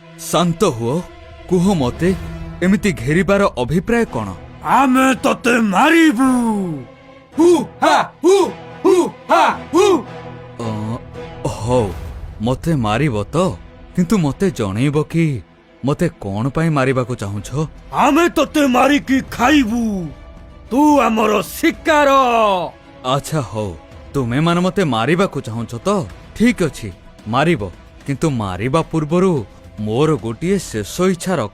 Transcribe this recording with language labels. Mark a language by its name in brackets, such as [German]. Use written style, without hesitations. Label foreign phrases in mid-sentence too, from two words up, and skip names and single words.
[Odia] ଶାନ୍ତ ହୁଅ କୁହ ମତେ ଏମିତି ଘେରିବାର ଅଭିପ୍ରାୟ କଣ? ଆମେ ତତେ ମାରିବୁ। हु हा हु हु हा हु। ହୋ ମତେ ମାରିବ ତ କିନ୍ତୁ ମତେ ଜଣେଇବ କି ମତେ କଣ ପାଇଁ ମାରିବା କୁ ଚାହୁଁଛ? ଆମେ ତତେ ମାରି କି ଖାଇବୁ। ତୁ ହମର ଶିକାର। ଅଚ୍ଛା ହୋ ତୁମେ ମାନ ମତେ ମାରିବା କୁ ଚାହୁଁଛ ତ ଠିକ୍ ଅଛି ମାରିବ କିନ୍ତୁ ମାରିବା ପୂର୍ବରୁ ମୋର ଗୋଟିଏ ଶେଷ ଇଚ୍ଛା ରଖ।